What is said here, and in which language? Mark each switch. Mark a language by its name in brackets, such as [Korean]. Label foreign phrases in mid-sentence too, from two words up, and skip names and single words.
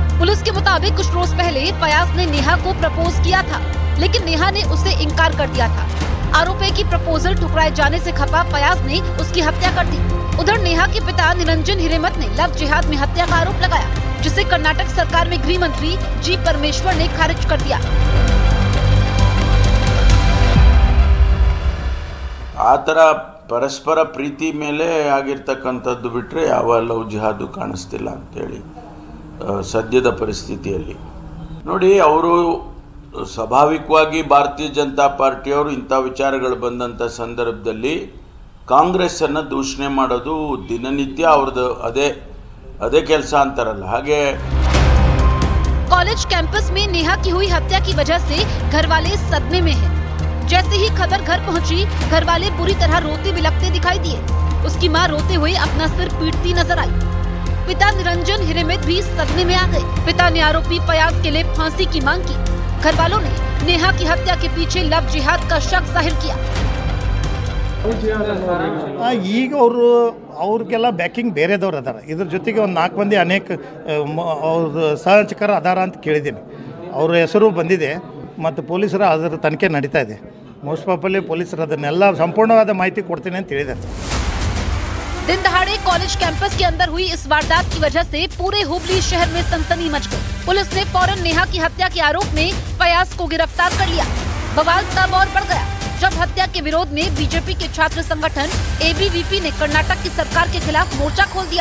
[Hindi] पुलिस के मुताबिक कुछ रोज पहले फयाज ने नेहा को प्रपोज किया था, लेकिन नेहा ने उसे इनकार कर दिया था। आरोपी की प्रपोजल ठुकराए जाने से खफा फयाज ने उसकी हत्या कर दी। उधर नेहा के पिता निरंजन हिरेमठ ने लव जिहाद में हत्या का आरोप लगाया, जिसे कर्नाटक सरकार में गृह मंत्री जी परमेश्वर ने खारिज कर दिया। [Kannada] ಆತರ ಪರಸ್ಪರ ಪ್ರೀತಿ ಮೇಲೆ ಆಗಿರ್ತಕ್ಕಂಥದ್ದು ಬಿಟ್ಟರೆ ಯಾವ ಲವ್ ಜಿಹಾದು ಕಾಣಿಸ್ತಿಲ್ಲ ಅಂತೇಳಿ ಸದ್ಯದ ಪರಿಸ್ಥಿತಿಯಲ್ಲಿ ನೋಡಿ, ಅವರು ಸ್ವಾಭಾವಿಕವಾಗಿ ಭಾರತೀಯ ಜನತಾ ಪಾರ್ಟಿಯವರು ಇಂಥ ವಿಚಾರಗಳು ಬಂದಂಥ ಸಂದರ್ಭದಲ್ಲಿ ಕಾಂಗ್ರೆಸ್ಸನ್ನು ದೂಷಣೆ ಮಾಡೋದು ದಿನನಿತ್ಯ ಅವ್ರದ್ದು ಅದೇ ಕೆಲಸ ಅಂತಾರಲ್ಲ ಹಾಗೆ। [Hindi] कॉलेज कैंपस में नेहा की हुई हत्या की वजह से घर वाले सदमे में हैं। जैसे ही खबर घर पहुंची, घर वाले बुरी तरह रोते बिलखते दिखाई दिए। उसकी मां रोते हुए अपना सिर पीटती नजर आई। पिता निरंजन हिरेमठ भी सदमे में आ गए। पिता ने आरोपी फयाज के लिए फांसी की मांग की। घर वालों ने नेहा की हत्या के पीछे लव जिहाद का शक जाहिर किया। [Kannada] ಈಗ ಅವ್ರಿಗೆಲ್ಲ ಬ್ಯಾಕಿಂಗ್ ಬೇರೆದವ್ರು ಅದಾರ, ಇದ್ರ ಜೊತೆಗೆ ಒಂದು 4 ಮಂದಿ ಅನೇಕ ಅವ್ರ ಸಹಚಕರು ಅದಾರ ಅಂತ ಕೇಳಿದ್ದೀನಿ। ಅವ್ರ ಹೆಸರು ಬಂದಿದೆ ಮತ್ತು ಪೊಲೀಸರ ಅದರ ತನಿಖೆ ನಡೀತಾ ಇದೆ। [English] most probably [Kannada] ಪೊಲೀಸರು ಅದನ್ನೆಲ್ಲ ಸಂಪೂರ್ಣವಾದ ಮಾಹಿತಿ ಕೊಡ್ತೀನಿ ಅಂತ ಹೇಳಿದ್ದಾರೆ। [Hindi] दिन दहाड़े कॉलेज कैंपस के अंदर हुई इस वारदात की वजह से पूरे हुबली शहर में सनसनी मच गई। पुलिस ने फौरन नेहा की हत्या के आरोप में फयाज को गिरफ्तार कर लिया। बवाल तब और बढ़ गया जब हत्या के विरोध में बीजेपी के छात्र संगठन एबीवीपी ने कर्नाटक की सरकार के खिलाफ मोर्चा खोल दिया।